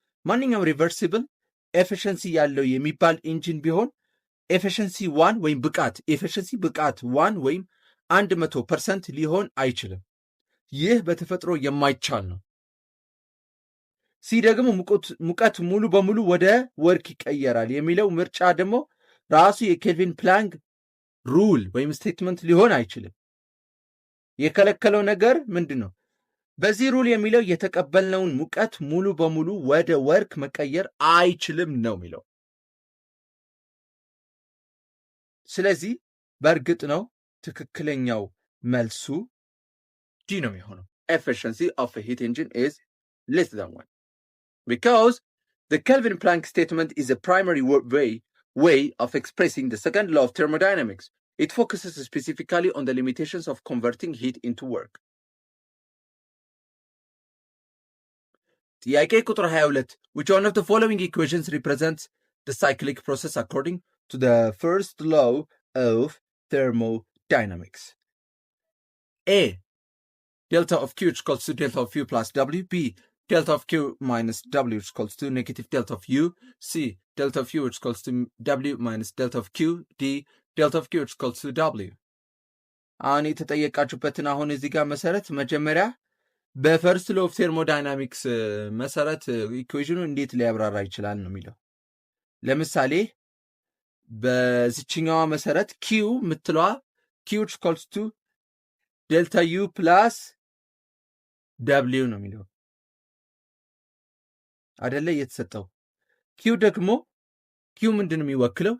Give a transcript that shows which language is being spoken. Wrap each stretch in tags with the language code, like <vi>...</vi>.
<am>ማንኛውም ሪቨርሲብል ኤፊሽንሲ ያለው የሚባል ኢንጂን ቢሆን ኤፊሽንሲ 1 ወይም ብቃት ኤፊሽንሲ ብቃት 1 ወይም 100% ሊሆን አይችልም። ይህ በተፈጥሮ የማይቻል ነው። ሲ ደግሞ ሙቀት ሙሉ በሙሉ ወደ ወርክ ይቀየራል የሚለው ምርጫ ደግሞ ራሱ የኬልቪን ፕላንክ ሩል ወይም ስቴትመንት ሊሆን አይችልም። የከለከለው ነገር ምንድን ነው? በዚህ ሩል የሚለው የተቀበልነውን ሙቀት ሙሉ በሙሉ ወደ ወርክ መቀየር አይችልም ነው የሚለው። ስለዚህ በእርግጥ ነው ትክክለኛው መልሱ ዲ ነው የሚሆነው።</am> <en>efficiency of a heat engine is less than 1 because the Kelvin Planck statement is a primary way of expressing the second law of thermodynamics. It focuses specifically on the limitations of converting heat into work.</en> <am>ጥያቄ ቁጥር 22</am> <en>which one of the following equations represents the cyclic process according to the first law of thermodynamics? A. Delta of Q is equals to delta of U plus W. B. Delta of Q minus W is equals to negative delta of U. C. Delta of U is equals to W minus delta of Q. D. Delta of Q is equals to W.</en> <am>አሁን የተጠየቃችሁበትን አሁን እዚህ ጋር መሰረት መጀመሪያ በፈርስት ሎ ኦፍ ቴርሞዳይናሚክስ መሰረት ኢኩዌሽኑ እንዴት ሊያብራራ ይችላል ነው የሚለው። ለምሳሌ በዚችኛዋ መሰረት ኪው የምትለዋ ኪው ኢኳልስ ቱ ዴልታ ዩ ፕላስ ደብሊው ነው የሚለው አደለ የተሰጠው። ኪው ደግሞ ኪው ምንድን ነው የሚወክለው?</am>